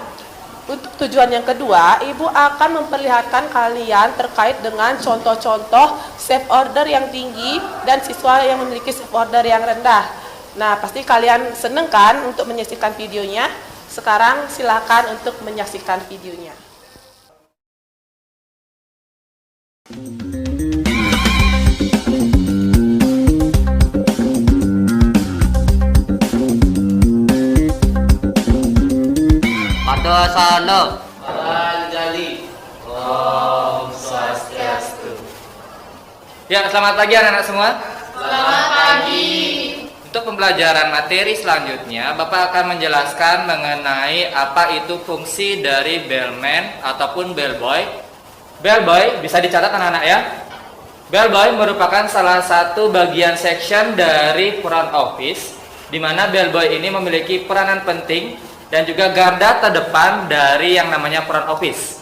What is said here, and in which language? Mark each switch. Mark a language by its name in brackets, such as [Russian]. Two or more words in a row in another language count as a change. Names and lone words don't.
[Indonesian] Untuk tujuan yang kedua, Ibu akan memperlihatkan kalian terkait dengan contoh-contoh [English] safe order [Indonesian] yang tinggi dan siswa yang memiliki [English] safe order [Indonesian] yang rendah. Nah, pasti kalian seneng kan untuk menyaksikan videonya? Sekarang silakan untuk menyaksikan videonya. Padasana. Panjali. Om Swastiastu. Ya, selamat pagi anak-anak semua. Selamat pagi. Untuk pembelajaran materi selanjutnya, Bapak akan menjelaskan mengenai apa itu fungsi dari bellman ataupun bellboy. Bellboy bisa dicatat anak-anak ya. Bellboy merupakan salah satu bagian section dari [English] front office, [Indonesian] di mana bellboy ini memiliki peranan penting dan juga garda terdepan dari yang namanya [English] front office.